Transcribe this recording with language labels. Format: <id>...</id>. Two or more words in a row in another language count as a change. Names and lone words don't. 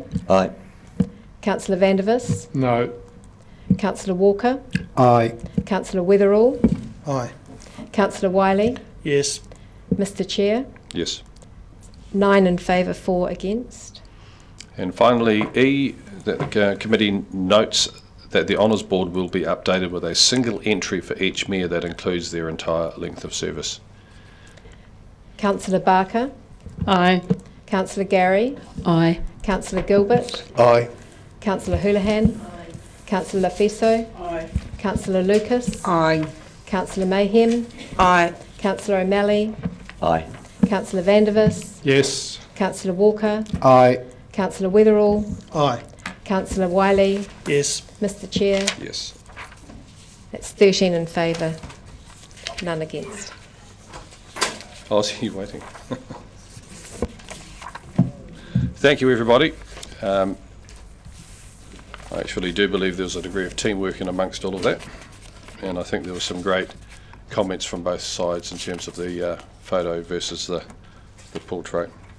<en>Aye. Councillor Vandervis. No. Councillor Walker. Aye. Councillor Witherall. Aye. Councillor Wiley. Yes. Mr Chair. Yes. 9 in favour, 4 against. And finally, E, that the committee notes that the Honours Board will be updated with a single entry for each mayor that includes their entire length of service. Councillor Barker. Aye. Councillor Gary. Aye. Councillor Gilbert. Aye. Councillor Houlihan. Councillor Fiso. Aye. Councillor Lucas. Aye. Councillor Mayhem. Aye. Councillor O'Malley. Aye. Councillor Vandervis. Yes. Councillor Walker. Aye. Councillor Witherall. Aye. Councillor Wiley. Yes. Mr Chair. Yes. That's 13 in favour, none against. Oh, I see you waiting. Thank you, everybody. I actually do believe there was a degree of teamwork in amongst all of that, and I think there were some great comments from both sides in terms of the photo versus the portrait.</en>